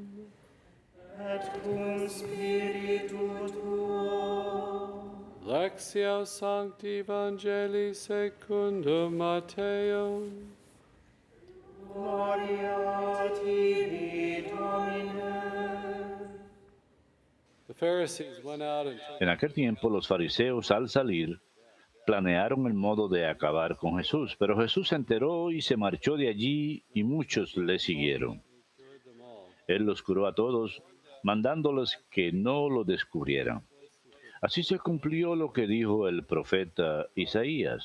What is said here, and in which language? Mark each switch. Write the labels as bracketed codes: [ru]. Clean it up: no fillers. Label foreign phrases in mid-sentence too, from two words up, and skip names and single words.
[la] Et cum spiritu tuo. Lectio Sancti Evangelii secundum Mateo. Gloria a tibi, Domine. [en] The Pharisees went out and [es] En aquel tiempo los fariseos al salir planearon el modo de acabar con Jesús, pero Jesús se enteró y se marchó de allí y muchos le siguieron. Él los curó a todos, mandándoles que no lo descubrieran. Así se cumplió lo que dijo el profeta Isaías.